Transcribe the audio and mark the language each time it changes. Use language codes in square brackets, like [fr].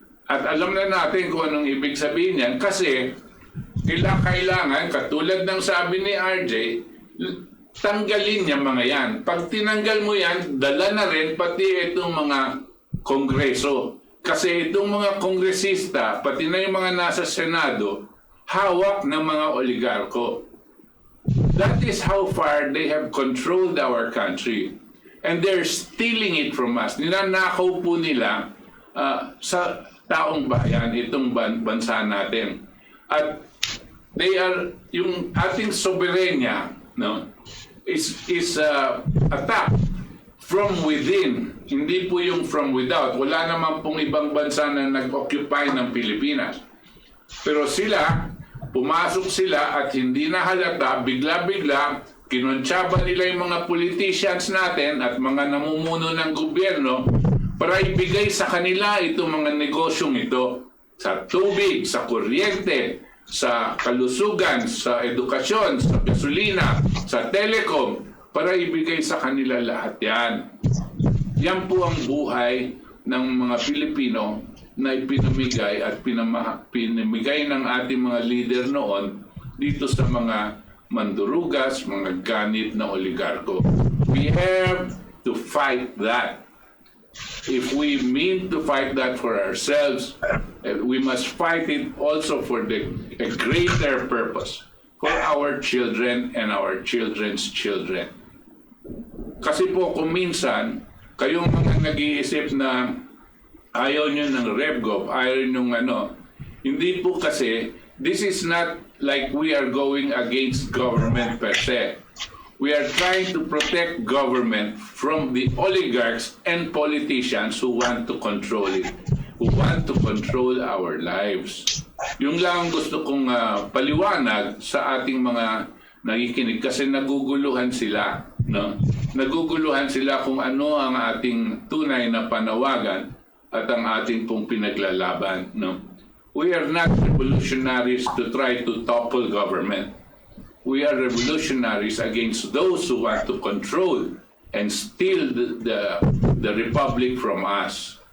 [tl] At alam na natin kung anong ibig sabihin yan kasi kailangan, katulad ng sabi ni RJ, tanggalin niya mga yan. Pag tinanggal mo yan, dala na rin pati itong mga kongreso. Kasi itong mga kongresista, pati na yung mga nasa Senado, hawak ng mga oligarko. [en] That is how far they have controlled our country. And they're stealing it from us. [tl] Ninanakaw po nila sa taong bayan, itong bansa natin. At [en] they are, [tl] yung ating soberenya, [en] no, is attacked from within. [tl] Hindi po yung [en] from without. [tl] Wala naman pong ibang bansa na nag-occupy ng Pilipinas. Pero sila, pumasok sila at hindi na halata, bigla-bigla, kinontsaba nila yung mga politicians natin at mga namumuno ng gobyerno para ibigay sa kanila itong mga negosyong ito. Sa tubig, sa kuryente, sa kalusugan, sa edukasyon, sa gasolina, sa telecom, para ibigay sa kanila lahat yan. Yan po ang buhay ng mga Pilipino na ipinamigay at pinamigay ng ating mga leader noon dito sa mga mandurugas, mga ganit na oligarko. [en] We have to fight that. If we mean to fight that for ourselves, we must fight it also for a greater purpose, for our children and our children's children. [tl] Kasi po kung minsan, kayong mga nag-iisip na ayaw nyo ng RevGov, ayaw nyo hindi po kasi, [en] this is not like we are going against government per se. We are trying to protect government from the oligarchs and politicians who want to control it, who want to control our lives. [tl] Yung lang gusto kong paliwanag sa ating mga nakikinig kasi naguguluhan sila. No? Naguguluhan sila kung ano ang ating tunay na panawagan at ang ating pong pinaglalaban. No? [en] We are not revolutionaries to try to topple government. We are revolutionaries against those who want to control and steal the republic from us.